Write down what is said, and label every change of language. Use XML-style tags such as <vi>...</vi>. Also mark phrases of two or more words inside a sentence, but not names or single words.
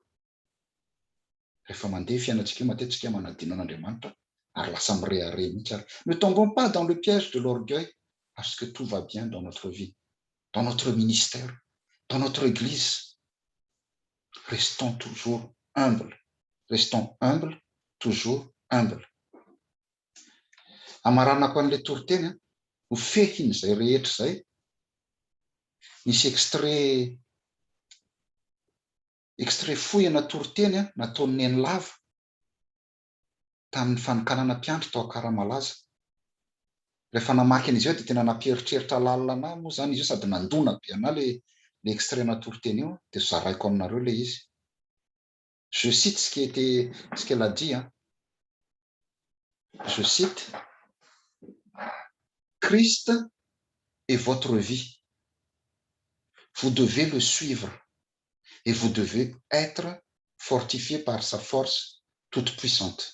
<fr>Ne tombons pas dans le piège de l'orgueil parce que tout va bien dans notre vie, dans notre ministère, dans notre église. Restons toujours humbles. Restons humbles, toujours humbles.</fr> <mg>Amaranako an'ilay toriteny ho fehiny izay rehetra izay. Misy extrait fohy ana toriteny nataon'ny Neny Lava tamin'ny fanokanana mpiandry tao Akaramalaza. Rehefa namaky an'izy io dia tena nampieritreritra lalina anahy moa zany izy io sady nandona be anahy le extrait natoroteny io dia zaraiko aminareo le izy.</mg> <fr>Je cite ce qu'elle a dit. Je cite: Christ est votre vie. Vous devez le suivre et vous devez être fortifié par sa force toute puissante.</fr>